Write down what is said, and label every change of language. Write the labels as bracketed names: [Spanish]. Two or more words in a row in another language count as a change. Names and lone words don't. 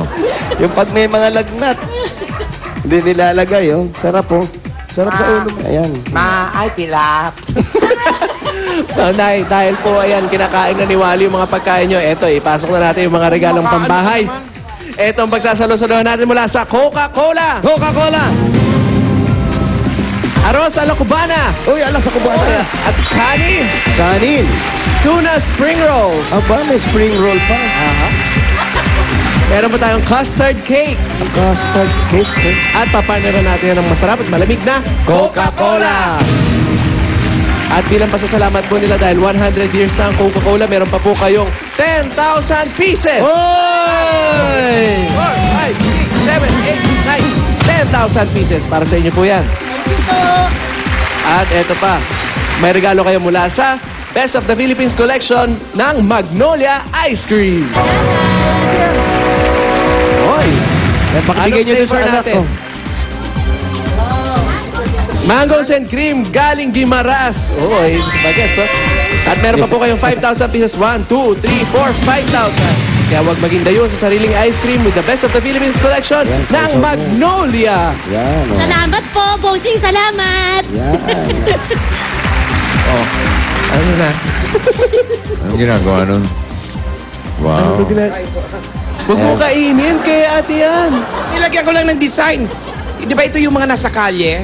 [Filipino] Yung pag may mga lagnat, hindi nilalagay, oh. Sarap, oh. Sarap sa ulo. Ayan. Ay, pilap. No, dahil po, ayan, kinakain na ni Wally yung mga pagkain nyo. Eto, ipasok na natin yung mga regalong pambahay. Eto ang pagsasalo-saluhan natin mula sa Coca-Cola. Coca-Cola! Arroz a la Cubana. Uy, alas ako ba? At kanin. Kanin. [English] Tuna spring rolls. [Filipino] Aba, may [English] spring roll [Filipino] pa. Meron pa tayong [English] custard cake. Custard cake, [Filipino] eh. At papartneran natin yan ng masarap at malamig na Coca-Cola! At bilang pasasalamat po nila dahil 100 years na ang Coca-Cola, meron pa po kayong 10,000 pieces. Oy! 4, 5, 6, 7, 8, 9, 10,000 pieces. Para sa inyo po yan. [English] Thank you po. [Filipino] At eto pa, may regalo kayo mula sa Best of the Philippines Collection ng Magnolia Ice Cream. Oy! Pakibigay Anong niyo doon sa flavor anak natin? ko. [English] Mangoes and cream galing Gimaras. [Filipino] Oh, bagets, oh. At meron pa po kayong 5,000 pieces. 1, 2, 3, 4, 5,000. Kaya huwag maging dayo sa sariling ice cream with the Best of the Philippines Collection ng Magnolia. Yan, oh. Salamat po, Bossing. Salamat. Yan. Oh, ano na? Anong ginagawa nun? Wow. Huwag mo kainin kay ate yan. Nilagyan ko lang ng design. Di ba ito yung mga nasa kalye?